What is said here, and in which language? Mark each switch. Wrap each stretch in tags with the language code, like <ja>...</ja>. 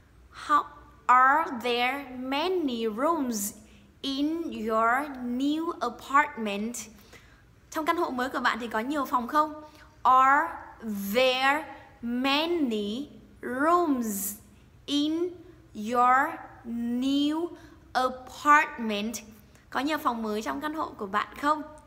<en>How are there many rooms in your new apartment?</en> <vi>Trong căn hộ mới của bạn thì có nhiều phòng không?</vi> <en>Are there many rooms in your new apartment?</en> <vi>Có nhiều phòng mới trong căn hộ của bạn không?</vi>